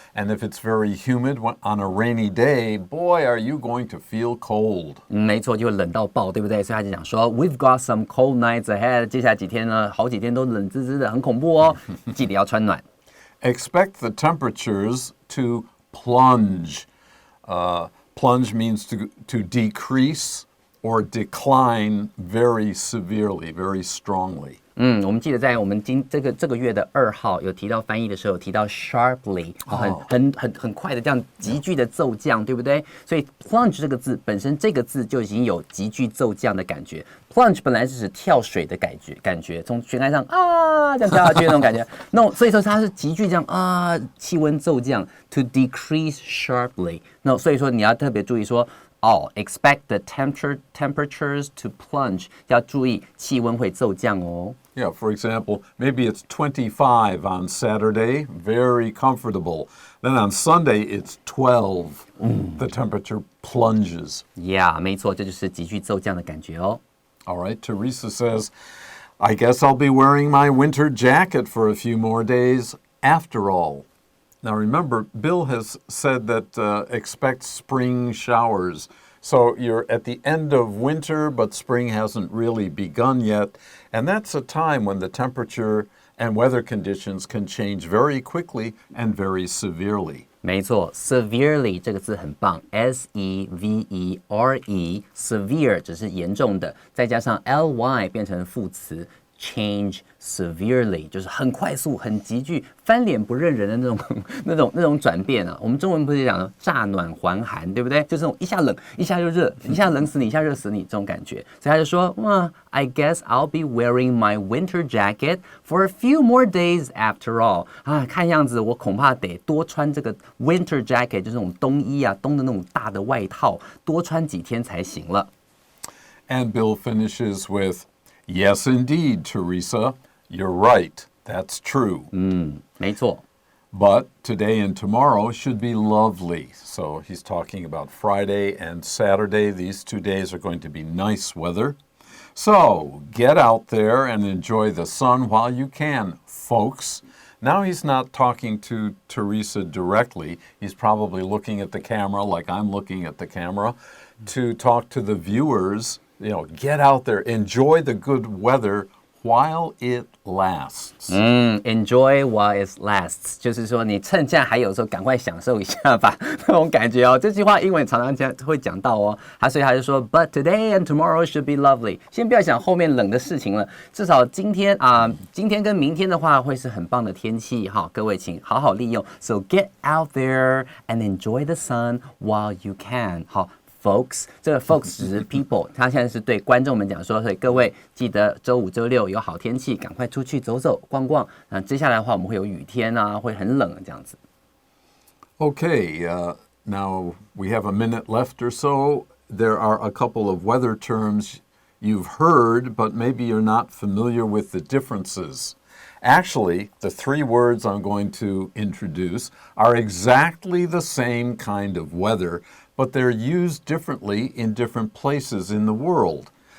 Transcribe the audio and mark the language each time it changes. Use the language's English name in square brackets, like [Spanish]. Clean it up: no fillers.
[English] And if it's very humid on a rainy day, boy, are you going to feel cold. [Chinese] 没错，就会冷到爆，对不对？所以他就讲说 [English] ，We've got some cold nights ahead。 [Chinese] 接下来几天呢，好几天都冷滋滋的，很恐怖哦，记得要穿暖。 [English] Expect the temperatures to plunge. Plunge means to decrease or decline very severely, very strongly. [Chinese] 我们记得在我们这个月的2号有提到翻译的时候，有提到 sharply， 很快的这样急剧的骤降，对不对？所以 plunge 这个字本身这个字就已经有急剧骤降的感觉。 plunge 本来是指跳水的感觉，从悬崖上啊这样跳下去那种感觉。那所以说它是急剧这样啊，气温骤降 [English] to decrease sharply。 [Chinese] 那所以说你要特别注意说。 [English] expect the temperatures to plunge. [Chinese] 要注意气温会骤降哦。 [English] Yeah, for example, maybe it's 25 on Saturday, very comfortable. Then on Sunday, it's 12. The temperature plunges. [Chinese] Yeah, 没错，这就是急剧骤降的感觉哦。 [English] All right, Teresa says, I guess I'll be wearing my winter jacket for a few more days after all.Now remember, Bill has said that expect spring showers. So you're at the end of winter, but spring hasn't really begun yet. And that's a time when the temperature and weather conditions can change very quickly and very severely. [Chinese] 没错 ，severely 这个字很棒 ，S-E-V-E-R-E，severe 只是严重的，再加上 ly 变成副词。 Change severely 就是很快速、很急剧、翻脸不认人的那种转变啊。我们中文不是讲乍暖还寒，对不对？就是那种一下冷，一下又热，一下冷死你，一下热死你这种感觉。所以他就说，哇 [English] ，I guess I'll be wearing my winter jacket for a few more days after all。 [Chinese] 啊，看样子我恐怕得多穿这个 winter jacket，就是那种冬衣啊，冬的那种大的外套，多穿几天才行了。 [English] And Bill finishes with.Yes, indeed, Teresa. You're right. That's true. [Chinese] 没错。 [English] But today and tomorrow should be lovely. So he's talking about Friday and Saturday. These 2 days are going to be nice weather. So get out there and enjoy the sun while you can, folks. Now he's not talking to Teresa directly. He's probably looking at the camera like I'm looking at the camera to talk to the viewers.You know, get out there, enjoy the good weather while it lasts. Enjoy while it lasts， [Chinese] 就是说你趁现在还有的时候，赶快享受一下吧，那种感觉哦。这句话英文常常会讲到哦。所以他就说 [English] ，But today and tomorrow should be lovely。 [Chinese] 先不要想后面冷的事情了，至少今天跟明天的话会是很棒的天气哈。各位请好好利用。 [English] So get out there and enjoy the sun while you can。 [Chinese] 好。 Folks， 这个 folks 只是 people， 他现在是对观众们讲说，所以各位记得周5、周6有好天气，赶快出去走走逛逛。那接下来的话，我们会有雨天啊，会很冷这样子。 [English] Okay, now we have a minute left or so. There are a couple of weather terms you've heard, but maybe you're not familiar with the differences. Actually, the 3 words I'm going to introduce are exactly the same kind of weather, but they're used differently in different places in the world.